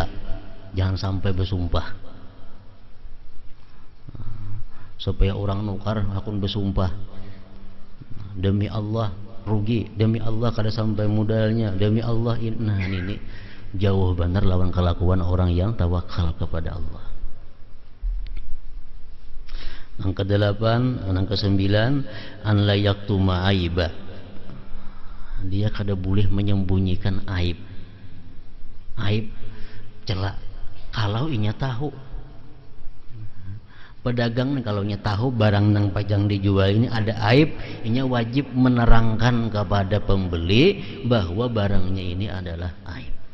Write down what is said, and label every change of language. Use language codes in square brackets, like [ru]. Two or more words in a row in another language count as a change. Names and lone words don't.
[bjn] Jangan sampai bersumpah. Supaya orang nukar, aku bersumpah demi Allah rugi, demi Allah kada sampai modalnya, demi Allah ini. Nah, ini jauh benar lawan kelakuan orang yang tawakal kepada Allah. [id] Yang kedelapan, yang kesembilan, [ar] أن لا يكتم عيبا. [bjn] Dia kada boleh menyembunyikan aib. Aib, celak. Kalau inya tahu, pedagang nih kalau inya tahu barang nang pajang dijual ini ada aib, inya wajib menerangkan kepada pembeli bahwa barangnya ini adalah aib.